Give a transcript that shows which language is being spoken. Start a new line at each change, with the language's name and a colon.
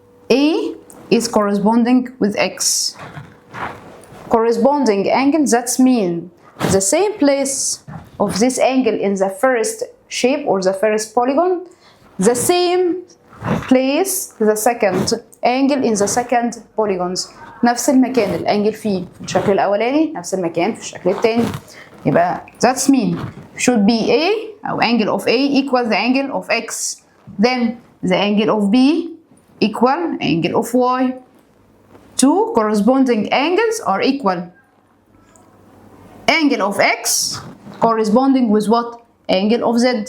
English: A is corresponding with X. Corresponding angle, that means the same place of this angle in the first shape or the first polygon, the same place the second angle in the second polygons.
Arabic: نفس المكان الانجل فيه في الشكل الاولاني نفس المكان في الشكل الثاني.
English: يبقى that's mean should be A or angle of A equal the angle of X, then the angle of B equal angle of Y. Two corresponding angles are equal. Angle of X corresponding with what? Angle of Z.